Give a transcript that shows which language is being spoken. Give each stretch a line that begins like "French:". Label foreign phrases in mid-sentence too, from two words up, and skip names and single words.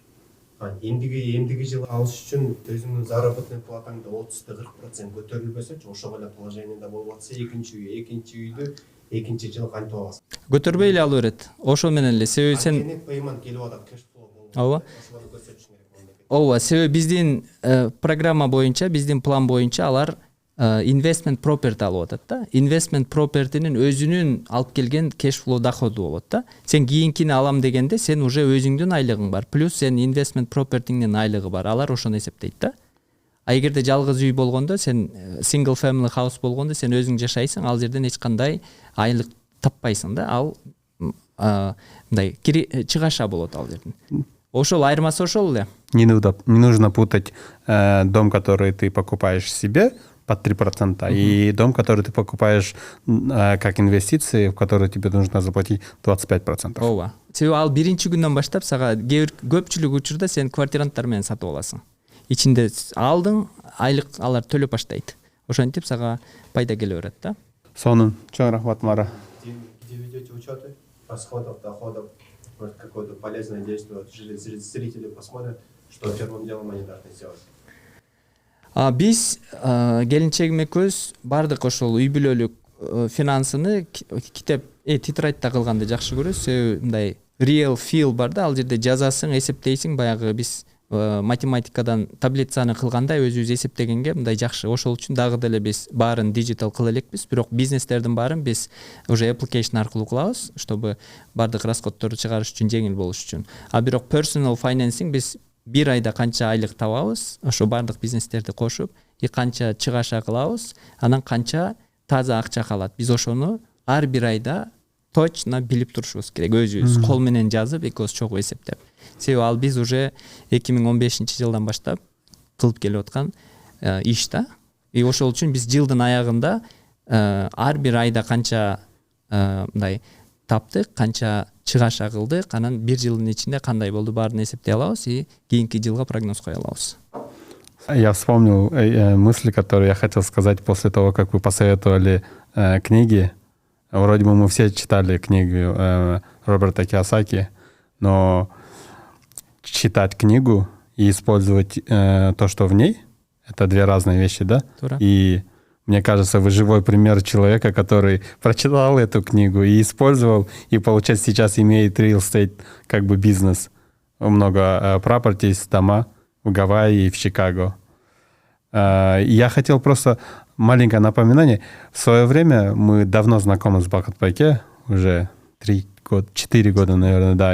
Kyrgyz: Эмдиги жылы алыш үчүн өзүңдүн заработный платаңды 30-40% көтөрүлбөсөчү, ошого эле положениеде болуп атса, экинчи үйдү экинчи жыл кантип аласың? Көтөрбөй эле алып берет. Ошо менен эле, себеби сен пеймент келип атат,
English: cash flow
Kyrgyz: болуп. Ооба. Ошону көрсөтүш керек. Ооба, себеби биздин программа боюнча, биздин план боюнча алар
English: investment property
Kyrgyz: алып атат да.
English: Investment property'нин
Kyrgyz: өзүнүн алып келген
English: cash flow
Kyrgyz: доходу болот да. Сен кийинкини алам дегенде сен уже өзүңдүн айлыгың бар, плюс сен
English: investment property'нин
Kyrgyz: айлыгы бар. Алар ошону эсептейт да. А эгерде жалгыз үй болгондо сен
English: single family house
Kyrgyz: болгондо сен өзүң жашайсың, ал жерден эч кандай айлык таппайсың да. Ал мындай чыгаша болот ал жерден. Ошол айырмасы ошол эле.
Russian: Не нужно путать дом, который ты покупаешь себе под 3%, и дом, который ты покупаешь как инвестиции, в которые тебе нужно заплатить 25%.
Kyrgyz: Ооба. Себеби ал биринчи күндөн баштап сага көпчүлүк учурда сен квартиранттар менен сатып аласың. Ичинде алдың, айлык алар төлөп баштайт. Ошентип сага пайда келе берет да. Сонун, чоң рахмат, Мара.
Russian: Где ведете учеты расходов, доходов, может, какое-то полезное действие, вот зрители посмотрят, что первым делом они должны сделать.
Kyrgyz: Биз келинчегим экөөбүз бардык ошол үй бүлөлүк финансыны тетрадьда кылганды жакшы көрөбүз. Себеби мындай
English: real feel
Kyrgyz: бар да, ал жерде жазасың, эсептейсиң, баягы биз математикадан таблицаны кылгандай өзүбүз эсептегенге мындай жакшы. Ошол үчүн дагы деле биз баарын диджитал кыла элекпиз, бирок бизнестердин баарын биз уже application аркылуу кылабыз, чтобы бардык расходторду чыгарыш үчүн жеңил болуш үчүн. А бирок
English: personal financing
Kyrgyz: биз бир айда канча айлык табабыз, ошо бардык бизнестерди кошуп, канча чыгаша кылабыз, анан канча таза акча калат. Биз ошону ар бир айда точно билип турушубуз керек. Өзүбүз кол менен жазып, экөөбүз чогуу эсептеп. Себеби ал биз уже 2015-жылдан баштап кылып келип аткан иш да. И ошол үчүн биз жылдын аягында ар бир айда канча мындай таптык, канча чыгаша кылдык, анан бир жылдын ичинде кандай болду баарын эсептей алабыз и кийинки жылга прогноз кое алабыз.
Russian: Я вспомнил мысли, которые я хотел сказать после того, как вы посоветовали книги. Вроде бы мы все читали книгу Роберта Кийосаки, но читать книгу и использовать то, что в ней, это две разные вещи, да? И мне кажется, вы живой пример человека, который прочитал эту книгу и использовал, и, получается, сейчас имеет
English: real estate
Russian: как бы бизнес. Много properties, дома в Гавайи и в Чикаго. Я хотел просто маленькое напоминание. В свое время мы давно знакомы с Бахатбайке, уже 4 года, наверное, да.